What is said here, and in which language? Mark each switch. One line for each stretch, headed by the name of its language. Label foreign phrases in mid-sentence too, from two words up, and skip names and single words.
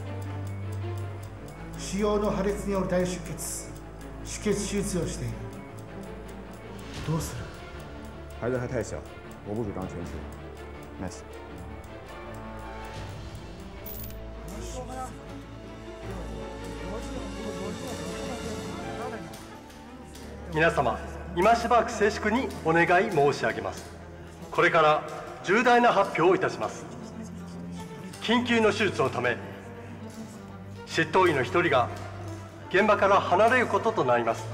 Japanese: 腫瘍の破裂による大出血、出血手術をしている。どうする？
Chinese: 孩子还太小，我不主张全切。Nice。
Japanese: 皆様、今しばらく静粛にお願い申し上げます。これから重大な発表をいたします。緊急の手術のため、執刀医の一人が現場から離れることとなります。